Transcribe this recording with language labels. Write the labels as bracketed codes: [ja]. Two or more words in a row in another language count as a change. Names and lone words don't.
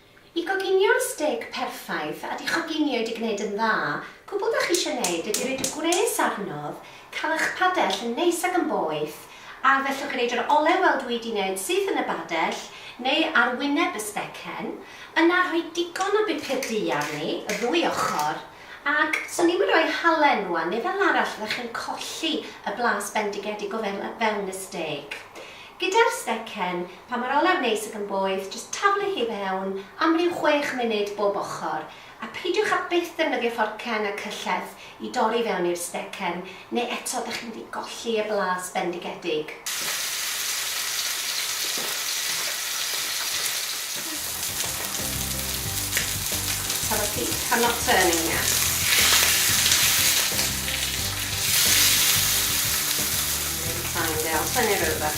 [cy] I goginio'r steak perffaith a di choginio wedi gwneud yn dda, cwbl da chi eisiau gwneud ydy roed y gwres arnodd, cael eich padell yn neis ac yn boeth, a fellwch chi roed yr olew fel dwi wedi gwneud sydd yn y badell, neu ar wyneb y stecen, yna rhoi digon o bupur du arni, y ddwy ochr, ac swn i'n rhoi halen wan, neu fel arall fyddwch chi'n colli y blas bendigedig o fewn y steak. Gyda'r stecen, pan mae'r olew neis ac yn boeth, jyst taflu hi fewn am ryw 6 munud bob ochr, a peidiwch a byth defnyddio fforcen a cyllell i dorri fewn i'r stecen, neu eto ydych chi'n mynd i golli y blas bendigedig. [en] Have a peek. I'm not turning yet. Find it. I'll turn it over.